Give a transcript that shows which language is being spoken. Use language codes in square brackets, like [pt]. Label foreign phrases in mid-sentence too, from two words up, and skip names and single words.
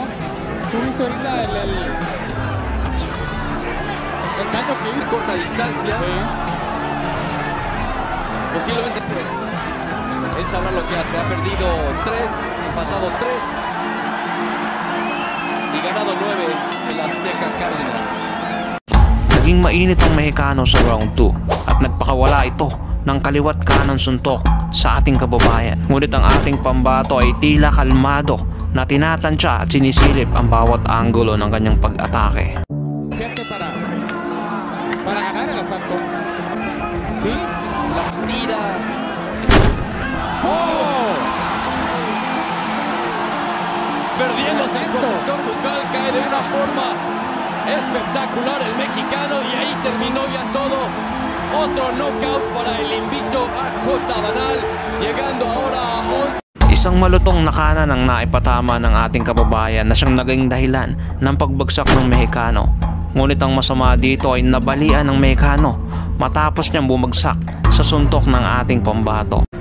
[es] Tú viste ahorita el daño que hizo. Corta distancia. Sí. Posiblemente 3. Él sabrá lo que hace. Ha perdido 3, empatado 3 y ganado 9 el Azteca Cárdenas. [tl] Naging mainit ang Mexicano sa round 2 at nagpakawala ito ng kaliwat kanan suntok sa ating kababayan. Ngunit ang ating pambato ay tila kalmado na tinatansya at sinisilip ang bawat anggulo ng kanyang pag-atake. [es] Para ganar el asalto. Sí. Las tira. Perdiéndose el conductor bucal, cae de una forma espectacular el mexicano y ahí terminó ya todo. Otro knockout para el invicto AJ Banal, llegando ahora a 11. [tl] Isang malutong na kanan ang naipatama ng ating kababayan na siyang naging dahilan ng pagbagsak ng Mexicano. Ngunit ang masama dito ay nabalian ng Mexicano matapos niyang bumagsak sa suntok ng ating pambato.